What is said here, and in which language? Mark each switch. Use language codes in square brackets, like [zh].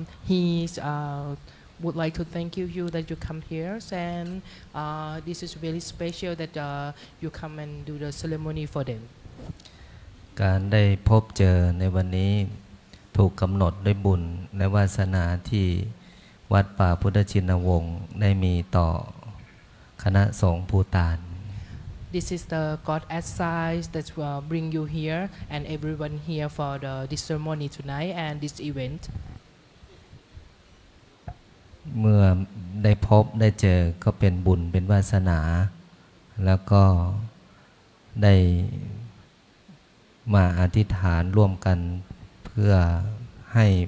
[en] He would like to thank you that you come here and this is really special that you come and do the ceremony for them. [th] การได้พบเจอในวันนี้ถูกกำหนดด้วยบุญและวาสนาที่วัดป่าพุทธชินวงศ์ได้มีต่อคณะสงฆ์ภูฏาน [en] This is the God assign that bring you here and everyone here for this ceremony tonight and this event. [th] เมื่อได้พบได้เจอก็เป็นบุญเป็นวาสนา แล้วก็ได้มาอธิษฐานร่วมกันเพื่อให้